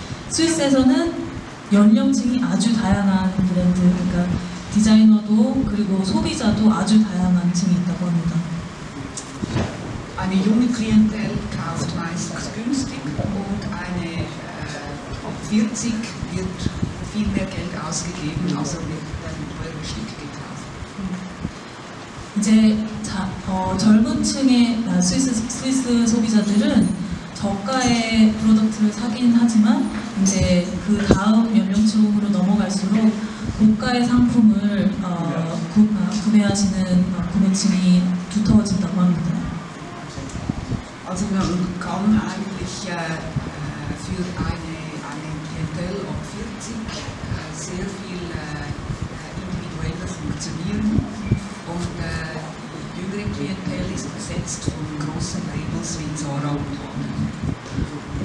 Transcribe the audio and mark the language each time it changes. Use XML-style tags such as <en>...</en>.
<ko>스위스에서는 연령층이 아주 다양한 브랜드, 그러니까 디자이너도 그리고 소비자도 아주 다양한 층이 있다고 합니다.</ko> <de>Eine junge Klientel kauft meistens günstig und eine 40 wird viel mehr Geld ausgegeben, also wird ein teures Stück gekauft.</de> <ko>이제 젊은 층의 스위스 소비자들은 저가의 프로덕트를 사긴 하지만 이제 그 다음 연령층으로 넘어갈수록 고가의 상품을 구매하시는 구매층이 두터워진다고 합니다.</ko> <de>Also man kann eigentlich für eine Klientel ab 40 sehr viel individueller funktionieren und die jüngere Klientel ist besetzt von großen Labels wie Zara und H&M.</de>